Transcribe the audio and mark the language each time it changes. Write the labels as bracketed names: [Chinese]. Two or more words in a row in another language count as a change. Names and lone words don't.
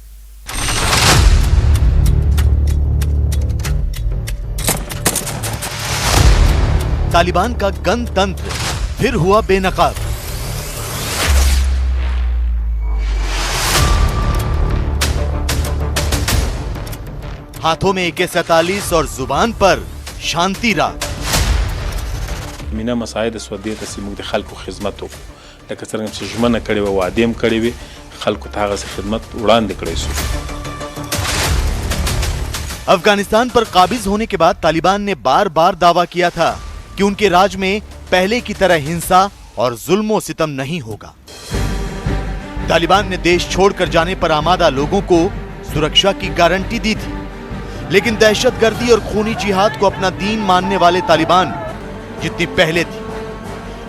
[Hindi] तालिबान का गणतंत्र फिर हुआ बेनकाब। हाथों में AK-47 और जुबान पर शांति राग। [Pashto] مینا مساعد سودیه ته سیمو د خلکو خدمت وکړو لکه څنګه چې ژمنه کړې وه وعدې هم کړې وې خلکو ته هغسې خدمت وړاندې کړی شو। [Hindi] अफगानिस्तान पर काबिज होने के बाद तालिबान ने बार बार दावा किया था कि उनके राज में पहले की तरह हिंसा और जुल्म सितम नहीं होगा। तालिबान ने देश छोड़कर जाने पर आमादा लोगों को सुरक्षा की गारंटी दी थी, लेकिन दहशतगर्दी और खूनी जिहाद को अपना दीन मानने वाले तालिबान जितनी पहले थी।